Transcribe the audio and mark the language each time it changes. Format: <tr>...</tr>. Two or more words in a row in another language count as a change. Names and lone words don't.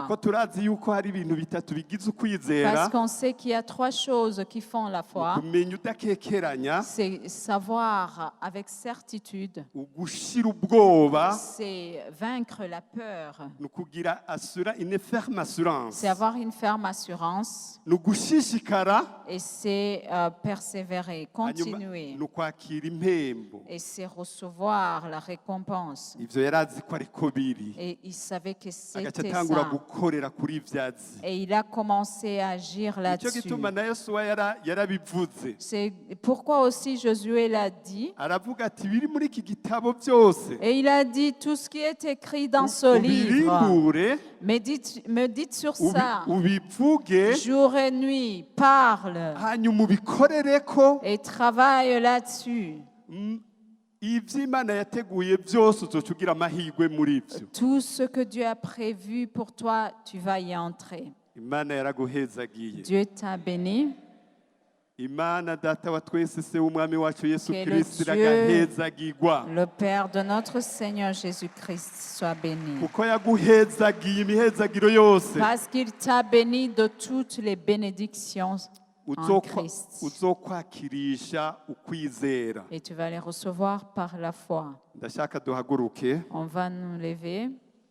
<rn>kuko turazi yuko hari ibintu bitatu bigize ukwizera.</rn> <fr>Parce qu'on sait qu'il y a 3 choses qui font la foi.</fr> <rn>kumenya udakekeranya,</rn> <fr>C'est savoir avec certitude,</fr> <rn>ugushira ubwoba,</rn> <fr>c'est vaincre la peur,</fr> <rn>ni ukugira</rn> <fr>une ferme assurance, c'est avoir une ferme assurance</fr> <rn>ni ugushishikara,</rn> <fr>et c'est persévérer,</fr> <rn>hanyuma</rn> <fr>continuer</fr> <rn>ni ukwakira impembo.</rn> <fr>et c'est recevoir la récompense.</fr> <rn>ivyo yari azi ko ariko biri,</rn> <fr>Et il savait que</fr> <rn>agaca</rn> <fr>c'était</fr> <rn>atangura</rn> <fr>ça.</fr> <rn>gukorera kuri ivyo azi.</rn> <fr>Et il a commencé à agir</fr> <rn>nicyo</rn> <fr>là-dessus.</fr> <rn>gituma na Yosuwa yarabivuze,</rn> <fr>C'est pourquoi aussi Josué l'a dit.</fr> <rn>aravuga ati biri muri iki gitabo byose</rn> <fr>Et il a dit tout ce qui est écrit dans ce livre.</fr> <rn>ubirindure,</rn> <fr>Médite sur ça.</fr> <rn>ubivuge,</rn> <fr>Jour et nuit, parle</fr> <rn>hanyuma ubikorereko.</rn> <fr>et travaille là-dessus.</fr> <rn>ivy'Imana yateguye byose uzoca ugira amahirwe muri byo.</rn> <fr>Tout ce que Dieu a prévu pour toi, tu vas y entrer.</fr> <rn>Imana yaraguhezagiye.</rn> <fr>Dieu t'a béni.</fr> <rn>Imana data wa twese se w'umwami wacu Yesu</rn> <fr>Que le</fr> <rn>Kristo</rn> <fr>Dieu-</fr> <rn>iragahezagirwa,</rn> <fr>Le Père de notre Seigneur Jésus-Christ soit béni.</fr> <rn>kuko yaguhezagiye imihezagiro yose.</rn> <fr>Parce qu'il t'a béni de toutes les bénédictions en Christ.</fr> <rn>uzokwakirisha ukwizera.</rn> <fr>Et tu vas les recevoir par la foi.</fr> <rn>Ndashaka duhaguruke.</rn> <fr>On va nous lever.</fr>